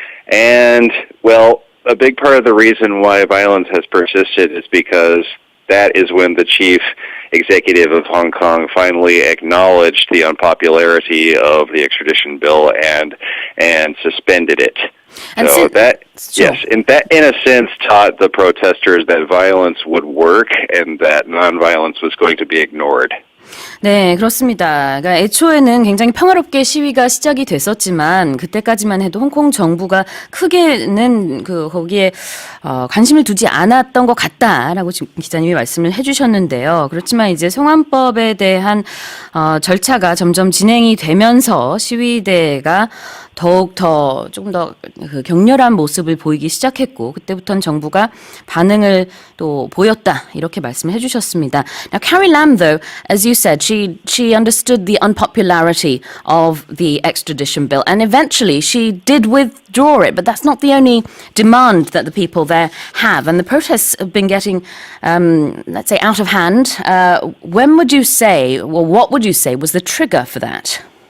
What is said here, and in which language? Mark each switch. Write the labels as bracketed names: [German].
[English] And, well, a big part of the reason why violence has persisted is because that is when the chief executive of Hong Kong finally acknowledged the unpopularity of the extradition bill and suspended it. And so that, sure. yes, in a sense taught the protesters that violence would work and that nonviolence was going to be ignored. [Korean] 네, 그렇습니다. 그러니까 애초에는 굉장히 평화롭게 시위가 시작이 됐었지만 그때까지만 해도 홍콩 정부가 크게는 거기에 관심을 두지 않았던 것 같다라고 지금 기자님이 말씀을 해주셨는데요. 그렇지만 이제 송환법에 대한 절차가 점점 진행이 되면서 시위대가 더욱 더 조금 더 격렬한 모습을 보이기 시작했고 그때부터는 정부가 반응을 또 보였다 이렇게 말씀을 해주셨습니다. [English] Now, Carrie Lam, though, as you said, she understood the unpopularity of the extradition bill, and eventually she did withdraw it. But that's not the only demand that the people there have, and the protests have been getting, let's say, out of hand. When would you say, or what would you say, was the trigger for that?